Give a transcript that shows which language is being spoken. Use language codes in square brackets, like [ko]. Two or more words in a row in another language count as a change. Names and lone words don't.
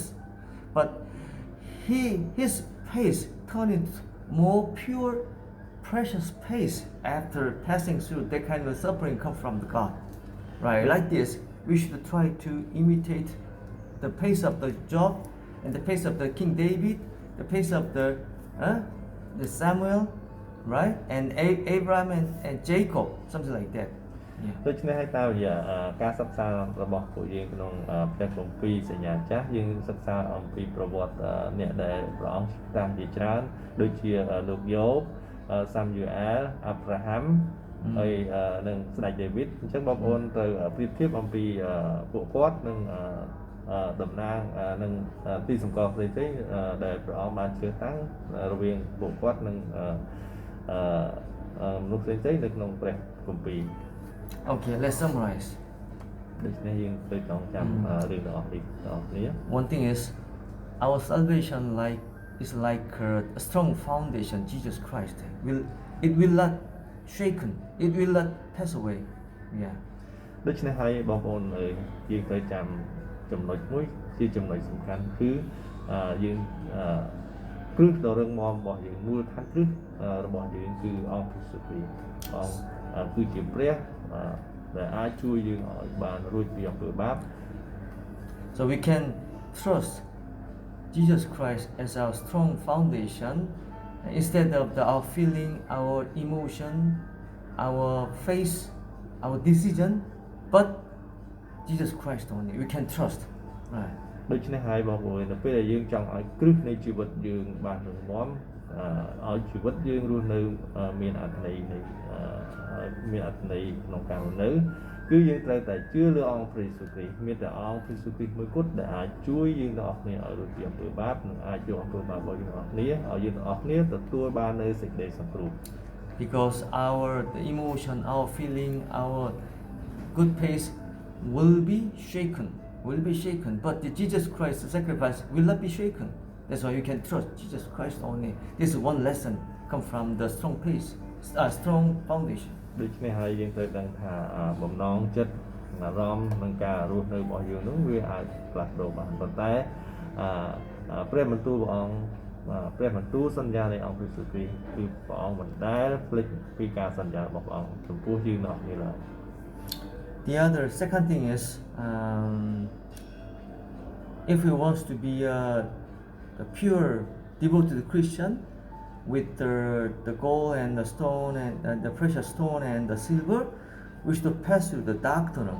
[en] But his pace turned into more pure, precious pace after passing through that kind of suffering come from the God. Right, like this, we should try to imitate the pace of the Job and the pace of the King David, the pace of the Samuel, right, and Abraham and Jacob, something like that. Yeah. [km] ដូច្នេះហើយតាមរយៈការសិក្សារបស់ពួកយើងក្នុងផ្ទះគម្ពីរសញ្ញាចាស់យើងសិក្សាអំពីប្រវត្តិអ្នកដែលព្រះអង្គតាំងជាច្រើនដូចជាលោកយោបសាមយូអែលអាប់រ៉ាហាំហើយនិងស្ដេចដាវីតអញ្ចឹងបងប្អូនត្រូវប្រៀបធៀបអំពីពួកគាត់នឹងតំណាងនឹងទីសម្គាល់ផ្សេងៗដែលព្រះអង្គបានជ្រើសតាំងរវាងពួកគាត់និងមនុស្សផ្សេងៗនៅក្នុងព្រះគម្ពីរ [en] Okay, let's summarize. [km] ដូច្នេះយើងត្រូវចងចាំរឿងទាំងអស់នេះទាំងអស់គ្នា [en] One thing is, our salvation is like a strong foundation. Jesus Christ it will not shaken. It will not pass away. Yeah. [km] ដូច្នេះហើយបងប្អូនអើយយើងត្រូវចាំចំណុចមួយជាចំណុចសំខាន់គឺយើងគ្រឹះដ៏រឹងមាំរបស់យើងមូលដ្ឋានគ្រឹះរបស់យើងគឺអង្គព្រះសុគ្រីស្ទអង្គគឺជាព្រះដែលអាចជួយយើងឲ្យបានរួចពីអំពើបាប [en] So we can trust Jesus Christ as our strong foundation instead of our feeling, our emotion, our faith, our decision, but Jesus Christ only. We can trust. Right. [km] ដូច្នេះហើយបងប្អូននៅពេលដែលយើងចង់ឲ្យគ្រឹះនៃជីវិតយើងបានរឹងមាំឲ្យជីវិតយើងរស់នៅមានអត្ថន័យក្នុងការរស់នៅគឺយើងត្រូវតែជឿលើអង្គព្រះយេស៊ូវគ្រីស្ទមានតែអង្គព្រះយេស៊ូវគ្រីស្ទមួយគត់ដែលអាចជួយយើងទាំងអស់គ្នាឲ្យរួចពីអំពើបាបនិងអាចយកអំពើបាបរបស់យើងទាំងអស់គ្នាឲ្យយើងទាំងអស់គ្នាទទួលបាននូវសេចក្តីសង្គ្រោះ [en] Because the emotion, our feeling, our good pace will be shaken. But the Jesus Christ sacrifice will not be shaken. That's why you can trust Jesus Christ only. This is one lesson come from the strong pace, strong foundation. [km] ដូច្នេះហើយយើងត្រូវដឹងថាបំណងចិត្តអារម្មណ៍និងការរស់នៅរបស់យើងនោះវាអាចផ្លាស់ប្ដូរបានប៉ុន្តែព្រះបន្ទូលព្រះអង្គព្រះបន្ទូលសន្យានៃអង្គព្រះយេស៊ូវគ្រីស្ទគឺព្រះអង្គមិនដែលភ្លេចពីការសន្យារបស់ព្រះអង្គចំពោះយើងទាំងអស់គ្នាឡើយ [en] The second thing is if we want to be a pure devoted Christian with the gold and the stone and the precious stone and the silver, we should pass through the dark tunnel.